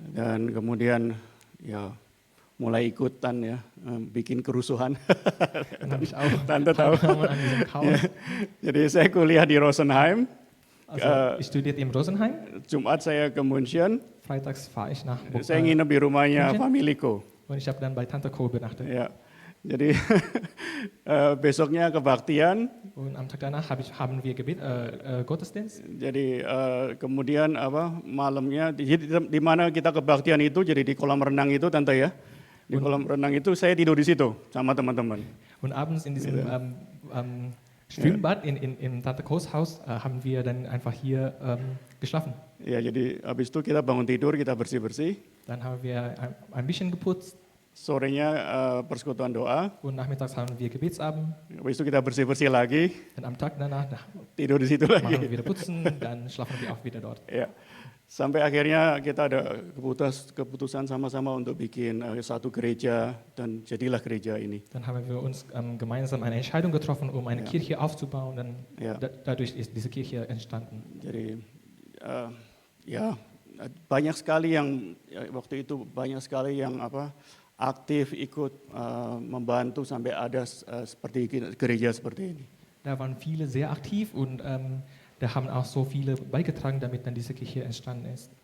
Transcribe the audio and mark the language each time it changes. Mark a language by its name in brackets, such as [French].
[Indonesian] Dan kemudian ya mulai ikutan ya, bikin kerusuhan. [German] Dann habe ich auch [Indonesian] Tante tahu. [German] teilgenommen an diesem Chaos. [Indonesian] Jadi saya kuliah di Rosenheim, [German] Also ich studierte in Rosenheim. [Indonesian] Jumat saya ke München, [German] Freitags fahre ich nach [Indonesian] saya nginep di rumahnya [German] München? Familiko. und ich habe dann bei Tante Co übernachtet. [Indonesian] Ya, jadi besoknya kebaktian. [German] Und am Tag danach haben wir Gottesdienst. [Indonesian] Jadi kemudian malamnya di mana kita kebaktian itu, jadi di kolam renang itu tante ya. Di kolam renang itu saya tidur di situ sama teman-teman. [German] Und abends in diesem Schwimmbad in Tante Co's Haus haben wir dann einfach hier geschlafen. [Indonesian] Ya, jadi habis itu kita bangun tidur, kita bersih-bersih. [German] Dann haben wir ein bisschen geputzt [Indonesian] Sorenya persekutuan doa. [German] und nachmittags haben wir Gebetsabend. [Indonesian] Habis itu kita bersih-bersih lagi, [German] Dann am Tag danach [Indonesian] tidur di situ [German] machen wir [Indonesian] lagi. [German] wieder putzen, dann schlafen wir auch wieder dort. [Indonesian] Ya. Sampai akhirnya kita ada keputusan sama-sama untuk bikin satu gereja dan jadilah gereja ini. [German] Dann haben wir uns gemeinsam eine Entscheidung getroffen, um eine Ja. Kirche aufzubauen. Dann Ja. Dadurch ist diese Kirche entstanden. [Indonesian] Jadi ya banyak sekali yang waktu itu banyak sekali yang aktif ikut membantu sampai ada seperti gereja seperti ini. [German] Da waren viele sehr aktiv und da haben auch so viele beigetragen, damit dann diese Kirche entstanden ist.